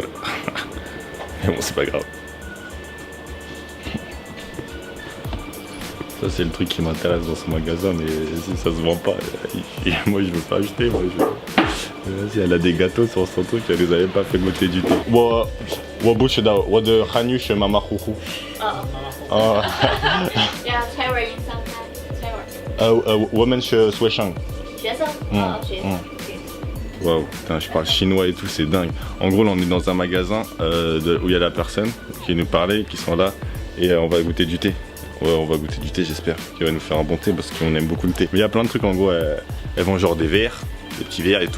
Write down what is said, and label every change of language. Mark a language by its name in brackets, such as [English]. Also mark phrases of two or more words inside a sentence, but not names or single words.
[French] Mais bon, c'est pas grave. Ça, c'est le truc qui m'intéresse dans ce magasin, mais si ça se vend pas, moi je veux pas acheter. Vas-y, elle a des gâteaux sur son truc, elle les avait pas fait goûter du tout. [Chinese] Ja, 2 位以上看，2位。 Women's Sweshang. 学生，学生。 [French] Waouh, putain, je parle chinois et tout, c'est dingue. En gros, là, on est dans un magasin où il y a la personne qui nous parlait, qui sont là, et on va goûter du thé. Ouais, on va goûter du thé, j'espère qu'il va nous faire un bon thé parce qu'on aime beaucoup le thé. Mais il y a plein de trucs, en gros, elles vendent genre des verres, des petits verres et tout.